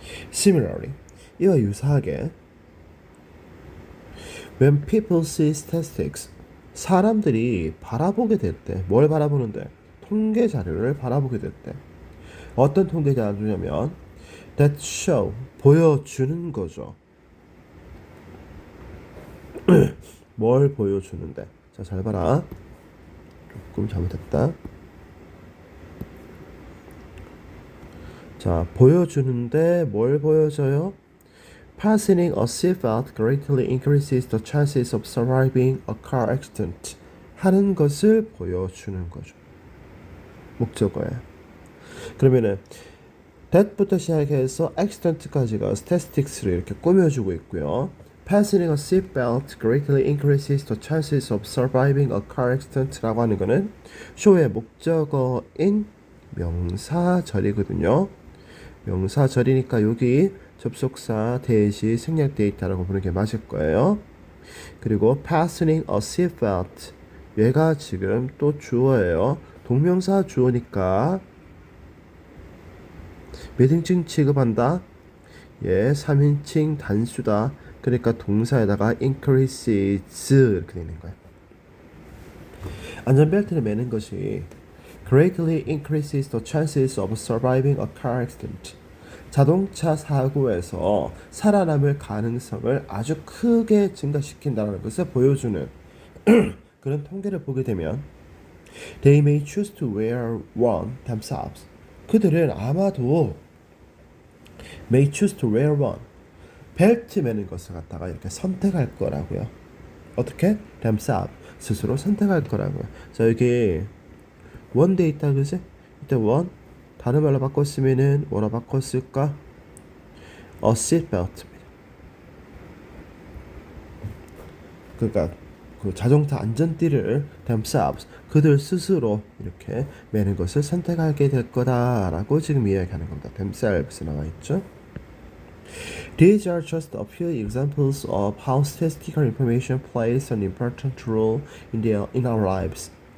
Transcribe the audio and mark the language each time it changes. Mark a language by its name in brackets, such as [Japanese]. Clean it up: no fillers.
[Korean] Similarly 이와 유사하게 [English] when people see statistics [Korean] 사람들이 바라보게 될 때 뭘 바라보는데 통계 자료를 바라보게 될 때 어떤 통계 자료냐면 [English] that show [Korean] 보여주는 거죠. 뭘 보여주는데 자 잘 봐라. 조금 잘못했다. 자 보여주는데 뭘 보여줘요? [English] Passing a seatbelt greatly increases the chances of surviving a car accident [Korean] 하는 것을 보여주는 거죠. 목적어예요. 그러면은 that부터 시작해서 accident까지가 statistics를 이렇게 꾸며주고 있고요. [English] Passing a seatbelt greatly increases the chances of surviving a car accident라고 [Korean] 하는 거는 show의 목적어인 명사절이거든요. 명사절이니까 여기 접속사 대시 생략되어 있다라고 보는 게 맞을 거예요. 그리고 [English] fastening a seatbelt [Korean] 얘가 지금 또 주어예요. 동명사 주어니까 몇 인칭 취급한다? 예, 3인칭 단수다. 그러니까 동사에다가 increases 이렇게 되는 거예요. 안전벨트를 매는 것이 [English] greatly increases the chances of surviving a car accident. [Korean] 자동차 사고에서 살아남을 가능성을 아주 크게 증가시킨다는 것을 보여주는 그런 통계를 보게 되면 [English] they may choose to wear one themselves. [Korean] 그들은 아마도 [English] may choose to wear one. [Korean] 벨트 매는 것을 갖다가 이렇게 선택할 거라고요. 어떻게? themselves. 스스로 선택할 거라고요. 자, 여기 one 돼 있다 그지? 이때 one 다른 말로 바꿨으면은 뭐라 바꿨을까? a seatbelt입니다. 그러니까 그 자동차 안전띠를 themselves 그들 스스로 이렇게 매는 것을 선택하게 될 거다라고 지금 이야기하는 겁니다. themselves 나와 있죠. [English] These are just a few examples of how statistical information plays an important role in our lives.